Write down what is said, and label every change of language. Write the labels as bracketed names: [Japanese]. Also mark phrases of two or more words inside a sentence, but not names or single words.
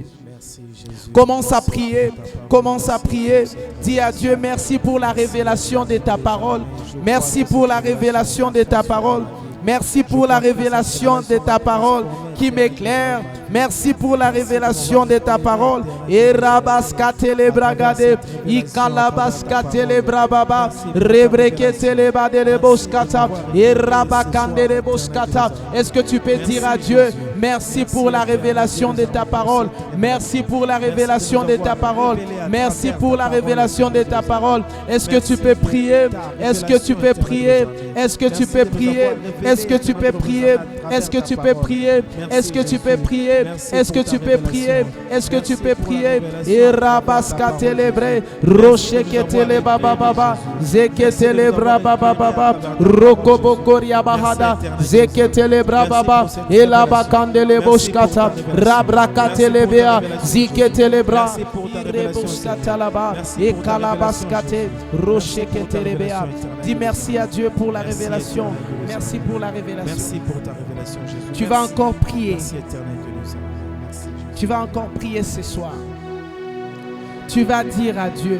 [French] Commence à prier, commence à prier. Dis à Dieu merci pour la révélation de ta parole. Merci pour la révélation de ta parole. Merci pour la révélation de ta parole qui m'éclaire. Merci pour la révélation de ta parole. Et rabaskatele bragade, ikalabaskatele brababa, rebreketele badele boskata, et rabakandele boskata. Est-ce que tu peux dire à Dieu merci pour la révélation de ta parole? Merci pour la révélation de ta parole. Merci pour la révélation de ta parole. Est-ce que tu peux prier? Est-ce que tu peux prier? Est-ce que tu peux prier? Est-ce que tu peux prier? Est-ce que tu peux prier? Est-ce que tu peux prier? Est-ce que tu peux prier? Est-ce que tu peux prier? Et rabaskatelebre, rocheketele baba baba, zeketele braba baba, rokobokoria bahada, zeketele braba baba, elabakandele boskata, rabrakatele bea, ziketele bra, reboscata là-bas, et kalabaskate, rocheketele bea. Dis merci à Dieu pour la révélation. Merci pour la révélation. Merci pour ta révélation, Jésus. Tu vas encore prier. Merci éternel que nous avons. Merci, Jésus. Tu vas encore prier ce soir. Tu vas dire à Dieu.